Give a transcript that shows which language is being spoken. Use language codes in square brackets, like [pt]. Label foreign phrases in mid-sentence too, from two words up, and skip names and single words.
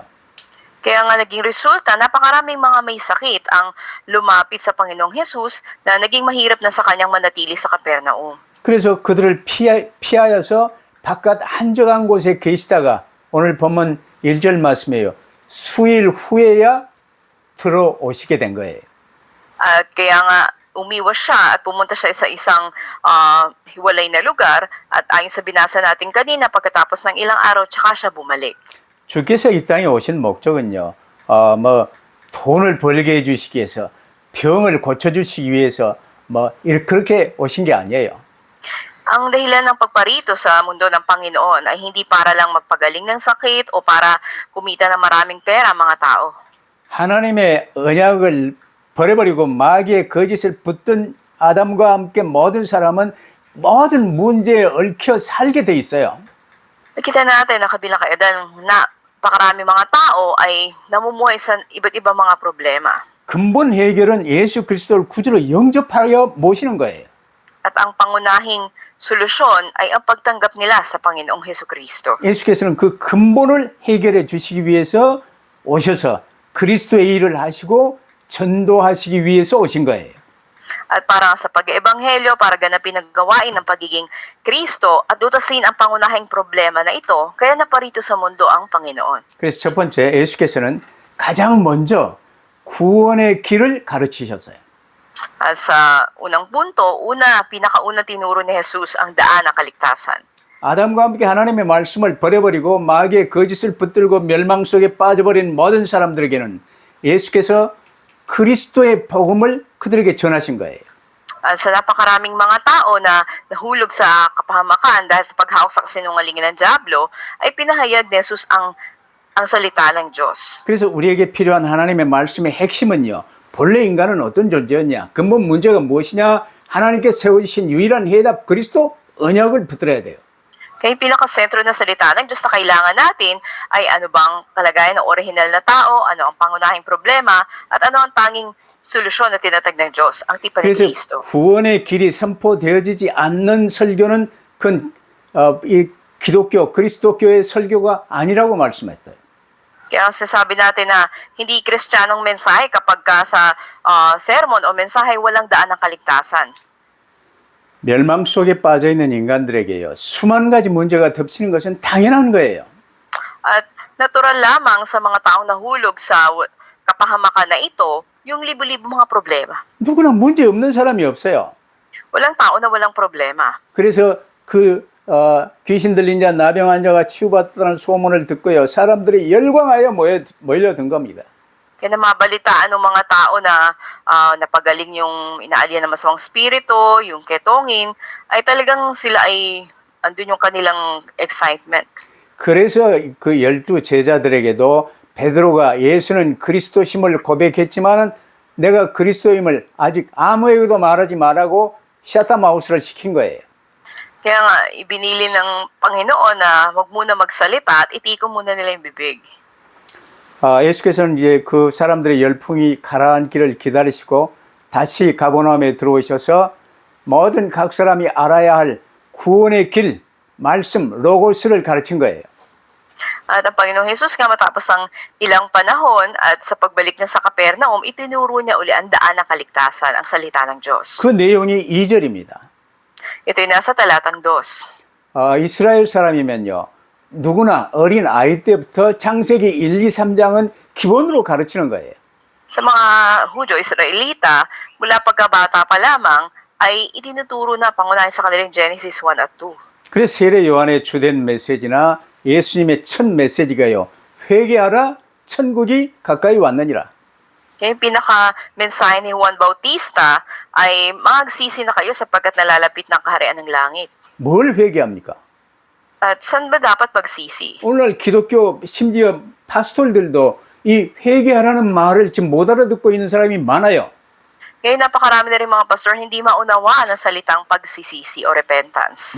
[tl] Kaya nga naging resulta, napakaraming mga may sakit ang lumapit sa Panginoong Jesus na naging mahirap na sa kanyang manatili sa Kapernaum. [ko] 그래서 그들을 피하여서 바깥 한적한 곳에 계시다가 오늘 본문 1절 말씀이에요. 수일 후에야 들어오시게 된 거예요. [tl] At kaya nga umiwas siya at pumunta siya sa isang hiwalay na lugar at ayon sa binasa natin kanina pagkatapos ng ilang araw tsaka siya bumalik. [ko] 주께서 이 땅에 오신 목적은요. 돈을 벌게 해 주시기 위해서 병을 고쳐 주시기 위해서 그렇게 오신 게 아니에요. [tl] Ang dahilan ng pagparito sa mundo ng Panginoon ay hindi para lang magpagaling ng sakit o para kumita ng maraming pera mga tao. [ko] 하나님의 언약을 버려버리고 마귀의 거짓을 붙든 아담과 함께 모든 사람은 모든 문제에 얽혀 살게 돼 있어요. [tl] Nakita natin na kabilang kaedan na napakarami mga tao ay namumuhay sa iba't ibang mga problema. [ko] 근본 해결은 예수 그리스도를 구주로 영접하여 모시는 거예요. [tl] At ang pangunahing solusyon ay ang pagtanggap nila sa Panginoong Hesukristo. [ko] 예수께서는 그 근본을 해결해 주시기 위해서 오셔서 그리스도의 일을 하시고 전도하시기 위해서 오신 거예요. [tl] At para sa pag-eebanghelyo, para ganapin ang gawain ng pagiging Kristo at dutasin ang pangunahing problema na ito, kaya naparito sa mundo ang Panginoon. [ko] 그래서 첫 번째 예수께서는 가장 먼저 구원의 길을 가르치셨어요. [tl] At sa unang punto, pinakauna tinuro ni Jesus ang daan ng kaligtasan. [ko] 아담과 함께 하나님의 말씀을 버려버리고 마귀의 거짓을 붙들고 멸망 속에 빠져버린 모든 사람들에게는 예수께서 그리스도의 복음을 그들에게 전하신 거예요. [tl] At sa napakaraming mga tao na nahulog sa kapahamakan dahil sa paghawak sa kasinungalingan ng Diablo, ay pinahayag ni Jesus ang salita ng Diyos. [ko] 그래서 우리에게 필요한 하나님의 말씀의 핵심은요. 본래 인간은 어떤 존재였냐? 근본 문제가 무엇이냐? 하나님께 세우신 유일한 해답 그리스도 언약을 붙들어야 돼요. [tl] Kaya yung pinakasentro na salita ng Diyos na kailangan natin ay ano bang kalagayan ng orihinal na tao, ano ang pangunahing problema, at ano ang tanging solusyon na tinatag ng Diyos, ang tipan ni [ko] 그래서 [tl] Kristo. [ko] 구원의 길이 선포되어지지 않는 설교는 이 기독교, 그리스도교의 설교가 아니라고 말씀했어요. [tl] Kaya ang sasabi natin na hindi kristyanong mensahe kapag sa sermon o mensahe walang daan ng kaligtasan. [ko] 멸망 속에 빠져 있는 인간들에게요. 수만 가지 문제가 덮치는 것은 당연한 거예요. [tl] At natural lamang sa mga taong nahulog sa kapahamakan na ito, yung libo-libo mga problema. [ko] 누구나 문제 없는 사람이 없어요. [tl] Walang tao na walang problema. [ko] 그래서 귀신 들린 자, 나병 환자가 치유받았다는 소문을 듣고요. 사람들이 열광하여 몰려든 겁니다. [tl] Kaya namabalitaan ng mga tao na napagaling yung inaalian ng masamang spirito, yung ketongin, ay talagang sila ay andun yung kanilang excitement. [ko] 그래서 그 12 제자들에게도 베드로가 예수는 그리스도심을 고백했지만은 내가 그리스도임을 아직 아무에게도 말하지 말라고 샤타마우스를 시킨 거예요. [tl] Kaya nga, ibinili ng Panginoon na wag muna magsalita at itikom muna nila yung bibig. [ko] 예수께서는 이제 그 사람들의 열풍이 가라앉기를 기다리시고 다시 가버나움에 들어오셔서 모든 각 사람이 알아야 할 구원의 길, 말씀, 로고스를 가르친 거예요. [tl] At ang Panginoong Jesus nga matapos ang ilang panahon at sa pagbalik niya sa Capernaum, itinuro niya uli ang daan ng kaligtasan, ang salita ng Diyos. [ko] 그 내용이 2절입니다. [tl] Ito yung nasa talatang 2. [ko] 이스라엘 사람이면요. 누구나 어린 아이 때부터 창세기 1, 2, 3장은 기본으로 가르치는 거예요. [tl] Sa mga Hudyo, Israelita, mula pagkabata pa lamang, ay itinuturo na pangunahin sa kanilang Genesis 1 at 2. [ko] 그래서 세례 요한의 주된 메시지나 예수님의 첫 메시지가요. 회개하라, 천국이 가까이 왔느니라. [tl] Kaya yung pinaka-mensahe ni Juan Bautista ay magsisi na kayo sapagkat nalalapit ng kaharian ng langit. [ko] 뭘 회개합니까? [tl] At saan ba dapat magsisi? [ko] 오늘날 기독교 심지어 파스톨들도 이 회개하라는 말을 지금 못 알아듣고 있는 사람이 많아요. [tl] Ngayon napakarami na rin mga pastor hindi maunawaan ang salitang pagsisisi o repentance.